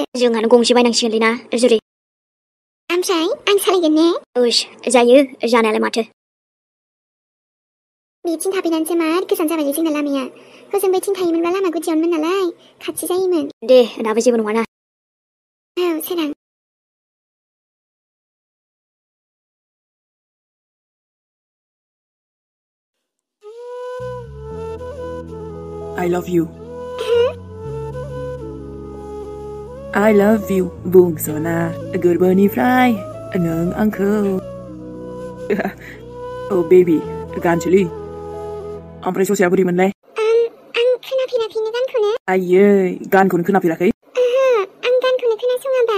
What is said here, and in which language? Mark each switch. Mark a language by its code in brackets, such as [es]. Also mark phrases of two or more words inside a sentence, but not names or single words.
[brx] जोंहानो गंसे बायनांसिगोनलै ना जुरि ओमफ्राय आं सालायगोन ने ओइस जायो जानायालाय माथो बेथिं थाफैनानैसो मार गोजान जाबायलै जोंना लामाया हजों बैथिं थायोमोनबा लामा गुदियावनोमोन नालाय खाथि जायोमोन दे दाबो जेबो नङाना औ सोरां [en] I love you I love you [brx] बुंस'ना गोरबोनिफ्राय नों आंखौ औ बेबि गानसैलै ओमफ्राय ससेया बोरैमोनलाय आं खोनाफेराखैनो गानखौनो आयै गानखौनो खोनाफेराखै आं गानखौनो खोनासङाबा